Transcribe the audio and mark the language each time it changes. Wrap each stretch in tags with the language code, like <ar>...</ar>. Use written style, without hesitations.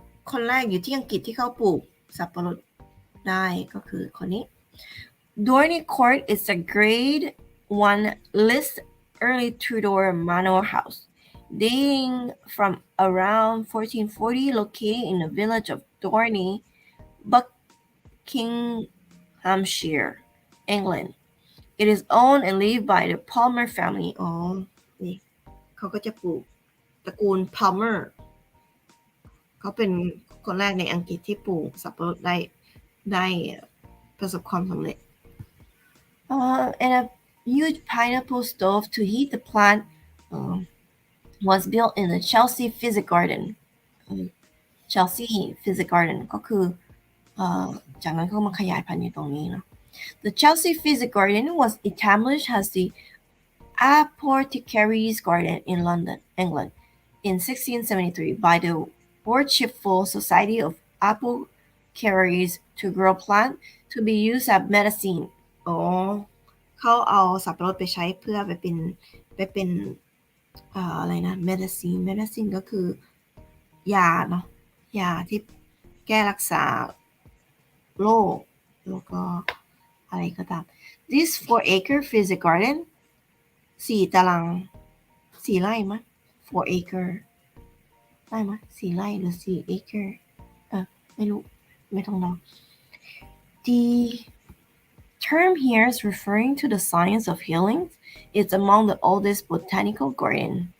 <th>คนแรกอยู่ที่อังกฤษที่เขาปลูกสับปะรดได้ก็คือคนนี้</th> <en>Doerney Court is a Grade 1 list early two-door manor house dating from around 1440 located in the village of Dorney, Buckinghamshire, England. It is owned and lived by the Palmer family.</en> <th>นี่เขาก็จะปลูกตระกูล Palmer เขาเป็นคนแรกในอังกฤษที่ปลูกสับปะรดได้ประสบความสำเร็จ</th> <en>and a huge pineapple stove to heat the plant was built in the Chelsea Physic Garden. Chelsea Physic Garden</en> <th>ก็คือจากนั้นก็มาขยายพันธุ์อยู่ตรงนี้เนาะ</th> <en>The Chelsea Physic Garden was established as the Apothecaries Garden in London, England, in 1673 by the Worshipful Society of Apothecaries to grow plants to be used as medicine.</en> <th>เขาเอาสับปะรดไปใช้เพื่อไปเป็นอะไรนะ medicine ก็คือยาเนาะยาที่แก้รักษา โรคแล้วก็อะไรก็ตาม</th> <en>This 4-acre physic garden</en> <th>4 ตาราง 4 ไร่มั้ย 4 acre ได้มั้ย4 ไร่หรือ4 acre ไม่รู้ไม่ต้องเดา</th> <en>The term here is referring to the science of healing. It's among the oldest botanical garden.</en>